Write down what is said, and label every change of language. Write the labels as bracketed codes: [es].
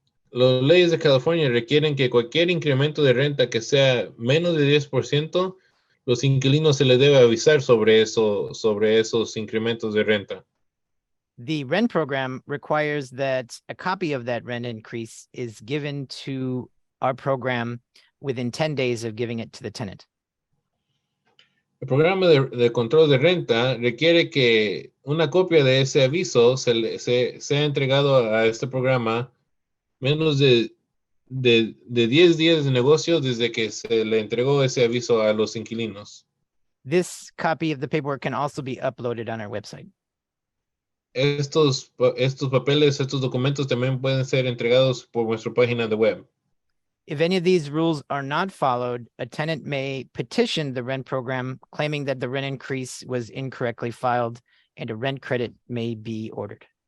[es] Las leyes de California requieren que cualquier incremento de renta que sea menos de 10%, los inquilinos se les debe avisar sobre esos incrementos de renta. [en] The rent program requires that a copy of that rent increase is given to our program within 10 days of giving it to the tenant. [es] El programa de control de renta requiere que una copia de ese aviso sea entregado a este programa menos de 10 días de negocio desde que se le entregó ese aviso a los inquilinos. [en] This copy of the paperwork can also be uploaded on our website. [es] estos papeles, estos documentos también pueden ser entregados por nuestra página de web. [en] If any of these rules are not followed, a tenant may petition the rent program claiming that the rent increase was incorrectly filed and a rent credit may be ordered.